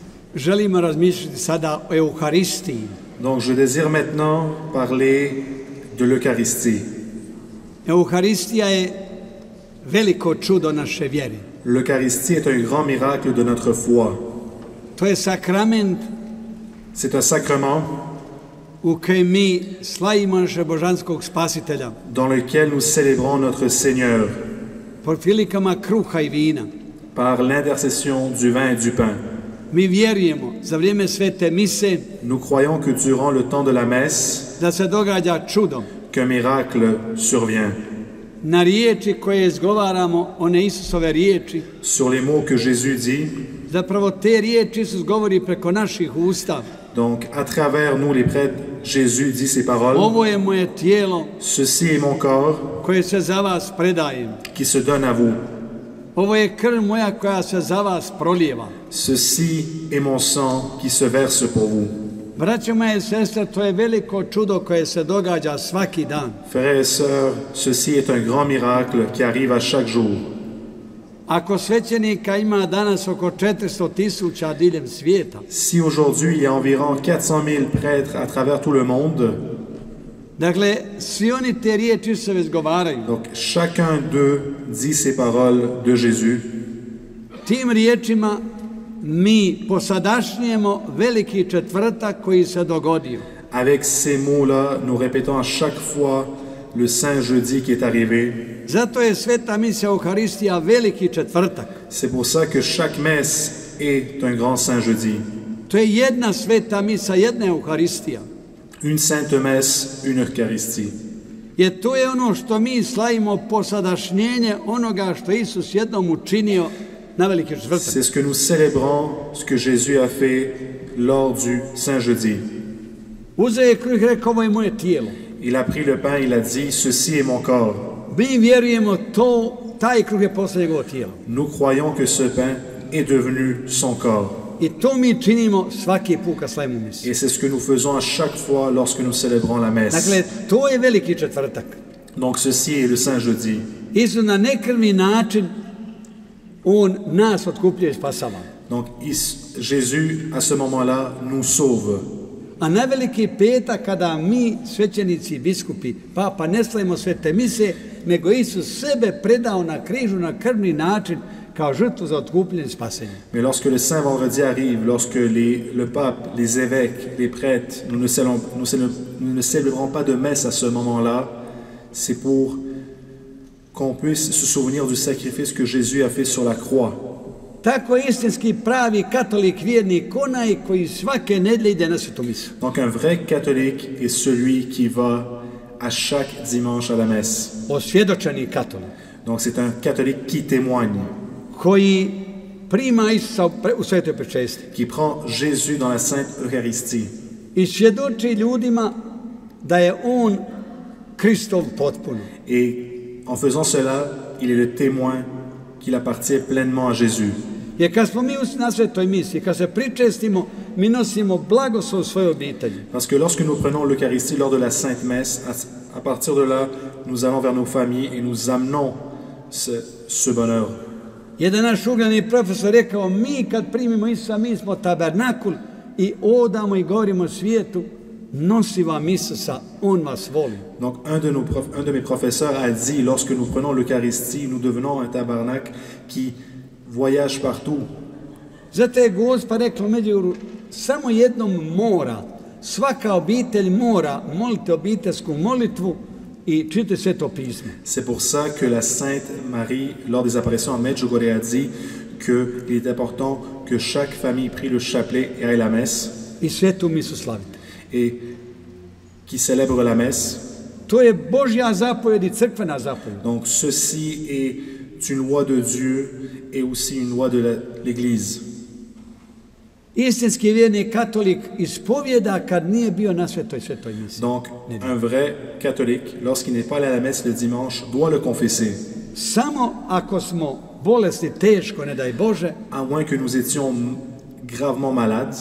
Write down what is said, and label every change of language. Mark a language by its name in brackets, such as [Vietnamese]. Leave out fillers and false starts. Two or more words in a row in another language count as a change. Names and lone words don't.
[Croatian] želimo razmišljati sada o Euharistiji. [French] Donc je désire maintenant parler de l'Eucharistie. [Croatian] Euharistija je veliko čudo naše vjere. [French] L'Eucharistie est un grand miracle de notre foi. [Croatian] To je sakrament [French] C'est un sacrement [Croatian] u kojem mi slavimo našeg božanskog spasitelja [French] dans lequel nous célébrons notre Seigneur [Croatian] pod prilikama kruha i vina. [French] par l'intercession du vin et du pain. [Croatian] Mi vjerujemo za vrijeme svete mise [French] Nous croyons que durant le temps de la messe, [Croatian] da se događa čudo. [French] qu'un miracle survient. [Croatian] Na riječi koje izgovaramo, one Isusove riječi, [French] Sur les mots que Jésus dit, [Croatian] zapravo te riječi Isus govori preko naših usta. [French] donc à travers nous les prêtres, Jésus dit ces paroles. [Croatian] Ovo je moje tijelo [French] Ceci est mon corps [Croatian] koje se za vas predajem. [French] qui se donne à vous. [Croatian] Ovo je krv moja koja se za vas prolijeva. [French] Ceci est mon sang qui se verse pour vous. [Croatian] Braćo moje i sestre, to je veliko čudo koje se događa svaki dan. [French] Frères et sœurs, ceci est un grand miracle qui arrive à chaque jour. [Croatian] Ako svećenika ima danas oko 400.000 diljem svijeta, [French] Si aujourd'hui il y a environ 400 000 prêtres à travers tout le monde, [Croatian] dakle, svi oni te riječi se izgovaraju. [French] donc chacun d'eux dit ces paroles de Jésus. [Croatian] Tim riječima mi posadašnjujemo veliki četvrtak koji se dogodio. [French] Avec ces mots-là, nous répétons à chaque fois le Saint Jeudi qui est arrivé. [Croatian] Zato je sveta misija Euharistija veliki četvrtak. [French] C'est pour ça que chaque messe est un grand Saint Jeudi. [Croatian] To je jedna sveta misa, jedna Euharistija. [French] Une sainte messe, une Eucharistie. [Croatian] Jer to je ono što mi slavimo posadašnjenje onoga što Isus jednom učinio na veliki četvrtak. [French] C'est ce que nous célébrons, ce que Jésus a fait lors du Saint Jeudi. [Croatian] Uzeo je kruh i rekao, ovo je moje tijelo. [French] Il a pris le pain, il a dit, ceci est mon corps. [Croatian] Mi vjerujemo to, taj kruh je postao njegovo tijelo. [French] Nous croyons que ce pain est devenu son corps. [Croatian] I to mi činimo svaki put kad slavimo misiju. [French] Et c'est ce que nous faisons à chaque fois lorsque nous célébrons la messe. [Croatian] Dakle, to je veliki četvrtak. [French] Donc ceci est le Saint Jeudi. [Croatian] Isus na nekrvni način, on nas otkupljuje i spasava. [French] Donc Jésus, à ce moment-là, nous sauve. [Croatian] A na veliki petak kada mi, svećenici, biskupi, papa, ne slavimo svete mise, nego Isus sebe predao na križu na krvni način kao žrtvu za otkupljenje i spasenje. [French] Mais lorsque le Saint Vendredi arrive, lorsque le pape, les évêques, les prêtres, nous ne célébrons pas de messe à ce moment-là, c'est pour qu'on puisse se souvenir du sacrifice que Jésus a fait sur la croix. [Croatian] Tako je istinski pravi katolik vjernik onaj koji svake nedjelje ide na svetu misu. [French] Donc un vrai catholique est celui qui va à chaque dimanche à la messe. [Croatian] Osvjedočeni katolik. [French] Donc c'est un catholique qui témoigne, [Croatian] Koji prima Isusa u svetoj pričesti. [French] qui prend Jésus dans la Sainte Eucharistie [Croatian] I svjedoči ljudima da je on Kristov potpuno. [French] et en faisant cela, il est le témoin qu'il appartient pleinement à Jésus. [Croatian] Jer kad smo mi na svetoj misiji, kad se pričestimo, mi nosimo blagoslov svoje obitelji. [French] Parce que lorsque nous prenons l'Eucharistie lors de la Sainte Messe, à partir de là, nous allons vers nos familles et nous amenons ce bonheur. [Croatian] Jedan naš ugledni profesor rekao, mi kad primimo Isusa, mi smo tabernakul i odamo i govorimo svijetu, nosi vam Isusa, on vas voli. [French] Donc un de mes professeurs a dit, lorsque nous prenons l'Eucharistie, nous devenons un tabernacle qui voyage partout. [Croatian] Zato je Gospa rekla u Međugorju, samo jednom mora, svaka obitelj mora moliti obiteljsku molitvu i čitati Sveto pismo. [French] C'est pour ça que la Sainte Marie, lors des apparitions à Medjugorje, a dit qu'il est important que chaque famille prie le chapelet et aille à la messe [Croatian] I svetu misu slavite. [French] et qui célèbre la messe. [Croatian] To je Božja zapovjed i crkvena zapovjed. [French] Donc ceci est une loi de Dieu et aussi une loi de l'Église. [Croatian] Istinski vjerni katolik ispovjeda kad nije bio na svetoj misiji. [French] Donc un vrai catholique, lorsqu'il n'est pas allé à la messe le dimanche, doit le confesser. [Croatian] Samo ako smo bolesni teško, ne daj Bože, [French] À moins que nous étions gravement malades